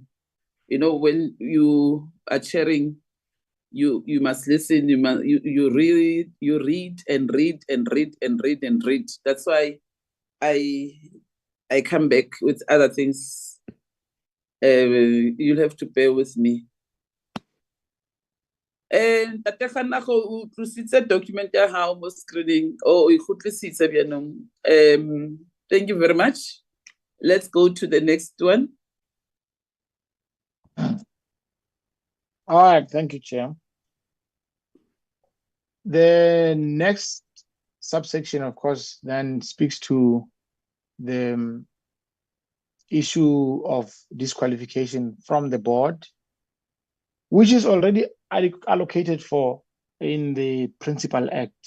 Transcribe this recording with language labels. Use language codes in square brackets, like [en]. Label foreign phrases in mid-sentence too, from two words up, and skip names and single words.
[en] You know, when you are chairing, you must listen. You read and read and read and read and read. That's why I come back with other things. You'll have to bear with me. [st] And o tlositse document ya hao mo screening o e khutlisitse byanong. [en] Thank you very much. Let's go to the next one. All right, thank you, Chair. The next subsection, of course, then speaks to the issue of disqualification from the board, which is already allocated for in the Principal Act.